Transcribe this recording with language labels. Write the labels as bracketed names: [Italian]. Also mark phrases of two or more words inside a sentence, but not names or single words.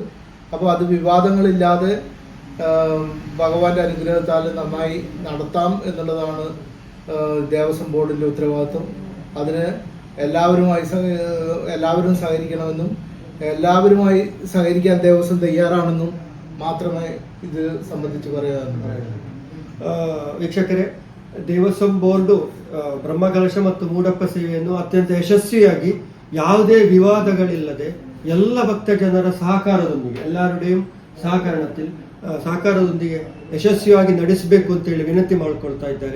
[Malayalam] അപ്പോൾ അത് വിവാദങ്ങളില്ലാതെ ഭഗവാന്റെ അനുഗ്രഹത്താൽ നന്നായി നടത്താം എന്നുള്ളതാണ് ദേവസ്വം ബോർഡിൻ്റെ ഉത്തരവാദിത്വം. അതിന് എല്ലാവരും സഹകരിക്കണമെന്നും എല്ലാവരുമായി സഹകരിക്കാൻ ദേവസ്വം തയ്യാറാണെന്നും മാത്രമേ ഇത് സംബന്ധിച്ച് പറയാനുള്ളൂ. [Kannada] ವೀಕ್ಷಕರೇ, ದೇವಸ್ವಂ ಬೋರ್ಡು ಬ್ರಹ್ಮಕಲಶ ಮತ್ತು ಮೂಡಪ್ಪ ಸೇವೆಯನ್ನು ಅತ್ಯಂತ ಯಶಸ್ವಿಯಾಗಿ ಯಾವುದೇ ವಿವಾದಗಳಿಲ್ಲದೆ ಎಲ್ಲ ಭಕ್ತ ಜನರ ಸಹಕಾರದೊಂದಿಗೆ, ಎಲ್ಲರುಡೆಯೂ ಸಹಕಾರದೊಂದಿಗೆ ಯಶಸ್ವಿಯಾಗಿ ನಡೆಸಬೇಕು ಅಂತೇಳಿ ವಿನಂತಿ ಮಾಡಿಕೊಳ್ತಾ ಇದ್ದಾರೆ.